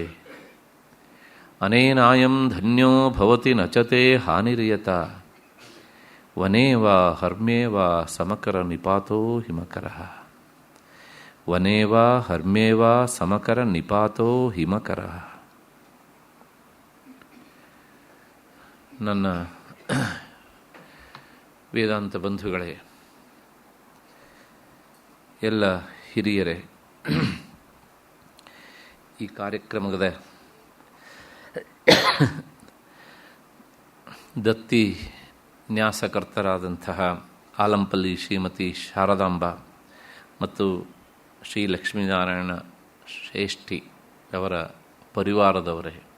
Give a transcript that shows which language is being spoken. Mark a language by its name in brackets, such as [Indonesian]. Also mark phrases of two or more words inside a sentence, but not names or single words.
[Sanskrit] ಅನೇನಾಯಂ ಧನ್ಯೋ ಭವತಿ ನಚತೆ ಹಾನಿರ್ಯತ ವನೇ ವಾ ಹರ್ಮ್ಯೇ ವಾ ಸಮಕರ ನಿಪಾತೋ ಹಿಮಕರಃ. ವನೇ ವಾ ಹರ್ಮ್ಯೇ ವಾ ಸಮಕರ ನಿಪಾತೋ ಹಿಮಕರಃ. [Kannada] ನನ್ನ ವೇದಾಂತ ಬಂಧುಗಳೇ, ಎಲ್ಲ ಹಿರಿಯರೇ, ಈ ಕಾರ್ಯಕ್ರಮದ ದತ್ತಿ ನ್ಯಾಸಕರ್ತರಾದಂತಹ ಆಲಂಪಲ್ಲಿ ಶ್ರೀಮತಿ ಶಾರದಾಂಬ ಮತ್ತು ಶ್ರೀ ಲಕ್ಷ್ಮೀನಾರಾಯಣ ಶ್ರೇಷ್ಠಿ ಅವರ ಪರಿವಾರದವರೇ,